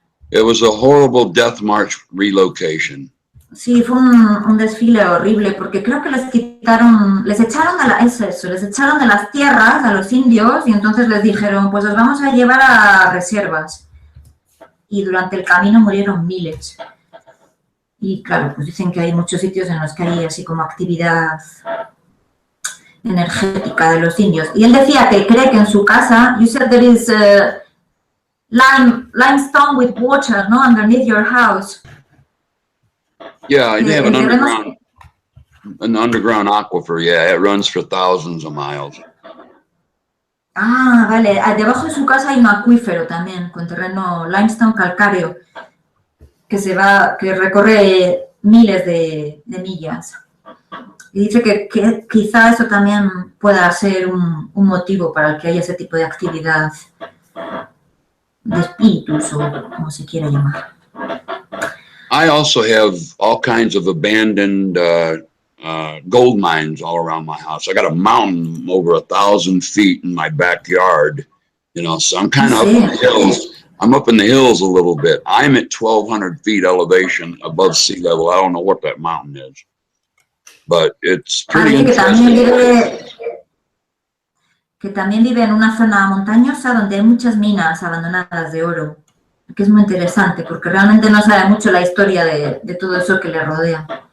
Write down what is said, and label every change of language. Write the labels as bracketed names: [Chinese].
[English] It was a horrible death march relocation. [Spanish] Sí, fue un desfile horrible porque creo que les echaron les echaron de las tierras a los indios y entonces les dijeron, pues os vamos a llevar a reservas. Y durante el camino murieron miles. Y claro, pues dicen que hay muchos sitios en los que hay así como actividad energética de los indios. Y él decía que cree que en su casa, [English] you said there is limestone with water, no, underneath your house. Yeah, they have an underground aquifer. Yeah, it runs for thousands of miles. [Spanish] Ah, vale. Debajo de su casa hay un acuífero también, con terreno limestone calcáreo, que recorre miles de millas. Y dice que quizá eso también pueda ser un motivo para el que haya ese tipo de actividad de espíritus o como se quiera llamar. [English] I also have all kinds of abandoned gold mines all around my house. I got a mountain over 1,000 feet in my backyard, you know, so I'm kind of up in the hills. I'm up in the hills a little bit. I'm at 1,200 feet elevation above sea level. I don't know what that mountain is, but it's pretty interesting. [Spanish] Que también vive en una zona montañosa donde hay muchas minas abandonadas de oro, que es muy interesante porque realmente no sabe mucho la historia de todo eso que le rodea.